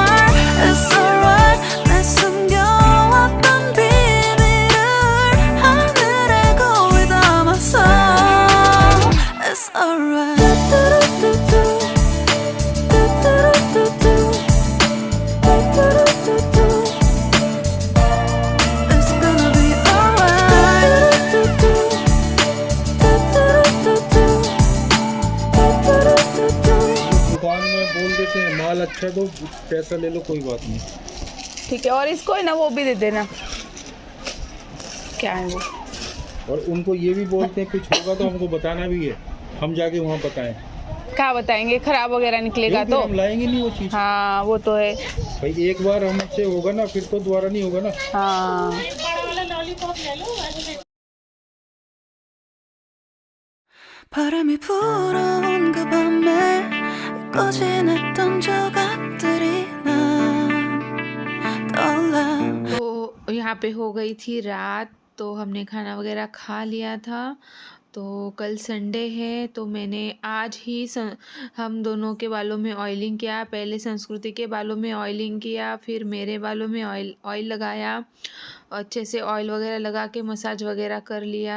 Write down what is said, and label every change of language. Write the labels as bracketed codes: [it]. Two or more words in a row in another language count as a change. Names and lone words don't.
[en] It's alright [ko] 내 숨겨왔던 비밀을 하늘에 고이 담았어 [en] It's alright It's gonna be alright [hi] दुकान में बोल देते हैं माल अच्छा दो पैसा ले लो कोई बात नहीं। ठीक है, और इसको है ना वो भी दे देना, क्या है वो, और उनको ये भी बोलते हैं कुछ होगा तो हमको बताना भी है, हम जाके वहाँ बताएं। क्या बताएंगे, खराब वगैरह निकलेगा क्यों, तो फिर हम लाएंगे नहीं वो चीज़। हाँ वो तो है। भाई एक बार हमसे होगा ना फिर तो दोबारा नहीं होगा ना। हाँ [ko] 바람이 불어온 그 밤에 꺼진 했던 조각들이 난 떠올라 [hi] तो यहाँ पे हो गई थी रात, तो हमने खाना वगैरह खा लिया था। तो कल संडे है, तो मैंने आज ही हम दोनों के बालों में ऑयलिंग किया। पहले संस्कृति के बालों में ऑयलिंग किया, फिर मेरे बालों में ऑयल लगाया, अच्छे से ऑयल वगैरह लगा के मसाज वगैरह कर लिया।